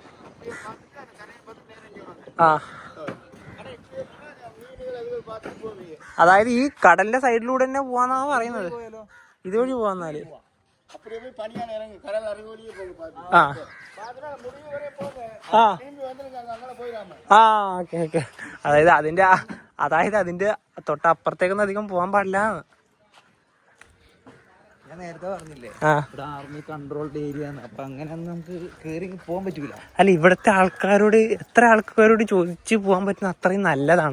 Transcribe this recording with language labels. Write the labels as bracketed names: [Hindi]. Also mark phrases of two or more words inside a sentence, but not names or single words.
[Tamil] அப்படியே பார்த்துட்டு அந்த கரையை பார்த்து நேரம் இங்கே வாங்க. ആ ஆனா இப்படியே போனா மீன்கள் அதுகள் பார்த்துட்டு போவீங்க. [Malayalam] അതായത് ഈ കടലിന്റെ സൈഡിലൂടെ തന്നെ പോവാന്നാ പറയുന്നത്. ഇതുവഴി പോവാന്നാല് [Tamil] அப்படியே போய் பணியால இறங்கி கடல் அருகு வழியே போங்க பார்த்து ആ பார்த்துட்டு முடிவு வரையும் போங்க, ആ திரும்பி வந்துருங்க, அங்கே போயிடாம. [Malayalam] ആ [English] okay okay. [Malayalam] അതായത് അതിന്റെ തൊട്ടപ്പുറത്തേക്കൊന്നും അധികം പോവാൻ പാടില്ല. ഞാൻ നേരത്തെ പറഞ്ഞില്ലേ, ആ ഇവിടെ [English] army controlled area [Malayalam] ആണ്. അപ്പൊ അങ്ങനെ നമുക്ക് കേറി പോകാൻ പറ്റൂല. അല്ല, ഇവിടുത്തെ ആൾക്കാരോട് എത്ര ആൾക്കാരോട് ചോദിച്ചു പോകാൻ പറ്റുന്ന അത്രയും നല്ലതാണ്.